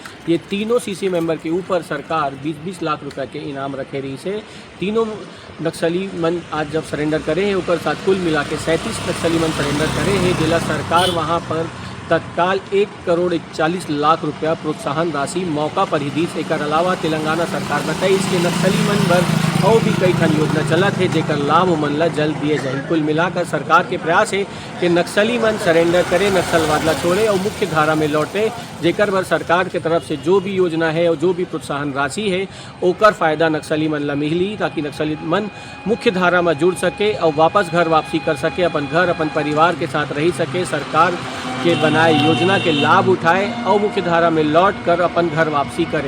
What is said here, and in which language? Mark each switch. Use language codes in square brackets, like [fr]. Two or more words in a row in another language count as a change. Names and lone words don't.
[hne] ये तीनों सीसी मेंबर के ऊपर सरकार 20-20 लाख रुपये के इनाम रखे रही से। तीनों नक्सली मन आज जब सरेंडर करे हैं, ऊपर साथ कुल मिला के 37 नक्सली मन सरेंडर करे हैं। जिला सरकार वहां पर तत्काल 1,40,00,000 रुपया प्रोत्साहन राशि मौका पर ही दी। एक अलावा तेलंगाना सरकार बताई इसके नक्सली मन पर और भी कई ठन योजना चलत है, जेकर लाभ मन ला जल्द दिए जाए। कुल मिलाकर सरकार के प्रयास है कि नक्सली मन सरेंडर करे, नक्सलवाद ला छोड़े और मुख्य धारा में लौटे, जेकर बर सरकार के तरफ से जो भी योजना है और जो भी प्रोत्साहन राशि है, ओकर फायदा नक्सली मन ला मिली, ताकि नक्सली मन मुख्य धारा में जुड़ सके और वापस घर वापसी कर सके, अपन घर अपन परिवार के साथ रह सके, सरकार के बनाए योजना के लाभ उठाए और मुख्य धारा में लौट कर अपन घर वापसी करे।